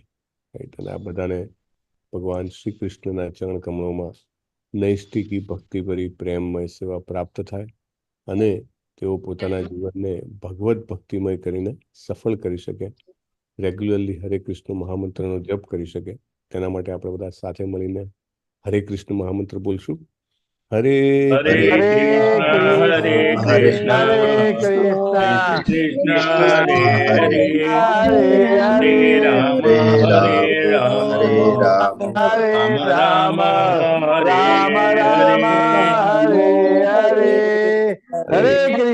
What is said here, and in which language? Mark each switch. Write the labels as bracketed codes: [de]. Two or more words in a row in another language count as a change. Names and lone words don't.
[gu] અને આ બધાને ભગવાન શ્રી કૃષ્ણના ચરણ કમળોમાં નૈષ્ઠિકી ભક્તિભરી પ્રેમમય સેવા પ્રાપ્ત થાય અને તેઓ પોતાના જીવનને ભગવત ભક્તિમય કરીને સફળ કરી શકે, રેગ્યુલરલી હરે કૃષ્ણ મહામંત્રનો જપ કરી શકે. તેના માટે આપણે બધા સાથે મળીને હરે કૃષ્ણ મહામંત્ર બોલશું. [sa] હરે हरे कृष्ण हरे हरे हरे राम राम राम राम हरे हरे हरे हरे कृष्ण